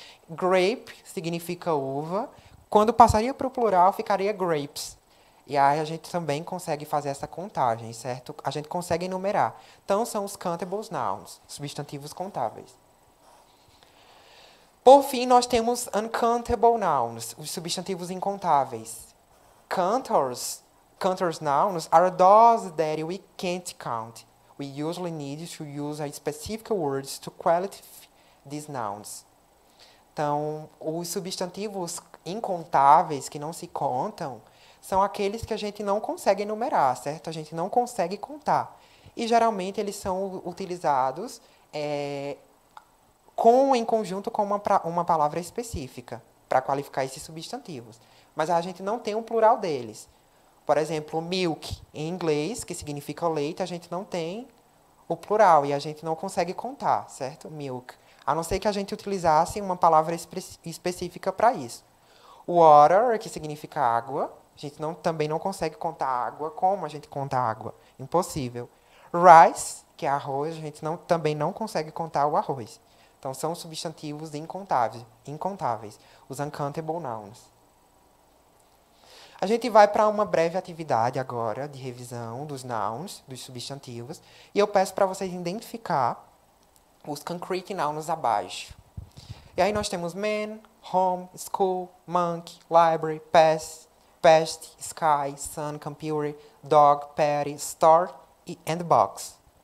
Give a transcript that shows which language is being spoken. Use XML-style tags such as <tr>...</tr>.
<pt>Grape significa uva, quando passaria para o plural, ficaria grapes. E aí a gente também consegue fazer essa contagem, certo? A gente consegue enumerar. Então, são os countable nouns, substantivos contáveis. Por fim, nós temos uncountable nouns, os substantivos incontáveis.</pt> <en>Counters nouns are those that we can't count. We usually need to use a specific words to qualify these nouns.</en> <pt>Então, os substantivos incontáveis, que não se contam, são aqueles que a gente não consegue enumerar, certo? A gente não consegue contar. E, geralmente, eles são utilizados em conjunto com uma palavra específica, para qualificar esses substantivos. Mas a gente não tem um plural deles. Por exemplo, milk, em inglês, que significa leite, a gente não tem o plural e a gente não consegue contar, certo? Milk. A não ser que a gente utilizasse uma palavra específica para isso. Water, que significa água, a gente também não consegue contar água. Como a gente conta água? Impossível. Rice, que é arroz, a gente também não consegue contar o arroz. Então, são substantivos incontáveis, os uncountable nouns. A gente vai para uma breve atividade agora de revisão dos nouns, dos substantivos, e eu peço para vocês identificar os concrete nouns abaixo. E aí nós temos</pt> <en>man, home, school, monkey, library, pest, sky, sun, computer, dog, patty, store and box.</en>